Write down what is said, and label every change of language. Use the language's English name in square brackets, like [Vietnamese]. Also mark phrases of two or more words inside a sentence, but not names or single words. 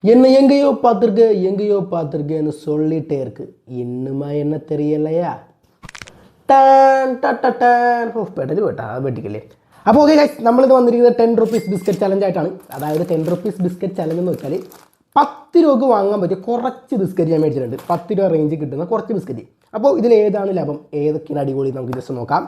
[Tamil] என்ன எங்கேயோ பார்த்துருக்கேன்னு சொல்லிட்டே இருக்கு. இன்னுமா என்ன தெரியலையா? [Malayalam] ടാൻ ടാൻ ഓ പെടല് കേട്ടോ അത് വെട്ടിക്കല്ലേ. അപ്പോൾ [English] okay guys, [Malayalam] നമ്മളിത് വന്നിരിക്കുന്നത് [English] 10 rupees biscuit challenge [Malayalam] ആയിട്ടാണ്. അതായത് [English] 10 rupees biscuit challenge [Malayalam] എന്ന് വെച്ചാൽ 10 രൂപക്ക് വാങ്ങാൻ പറ്റിയ കുറച്ച് ബിസ്ക്കറ്റ് ഞാൻ മേടിച്ചിട്ടുണ്ട്. 10 രൂപ റേഞ്ച് കിട്ടുന്ന കുറച്ച് ബിസ്ക്കറ്റ്. അപ്പോൾ ഇതിൽ ഏതാണ് ലാഭം, ഏതൊക്കെയാണ് അടിപൊളി, നമുക്ക് ജസ്റ്റ് നോക്കാം.